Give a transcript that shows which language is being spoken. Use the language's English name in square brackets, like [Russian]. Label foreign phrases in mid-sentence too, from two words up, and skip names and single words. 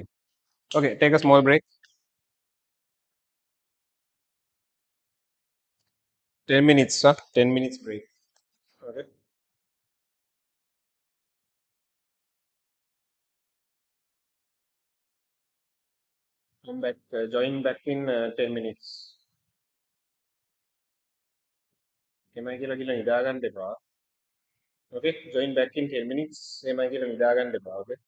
[English] Okay, take a small break. 10 minutes, sir. 10 minutes break. Okay. Come back. Join back in 10 minutes. [Sinhala] එමයි කියලා කියලා නිදාගන්න එපා. [English] Okay, join back in 10 minutes. [Sinhala] එමයි කියලා නිදාගන්න එපා. [English] Okay.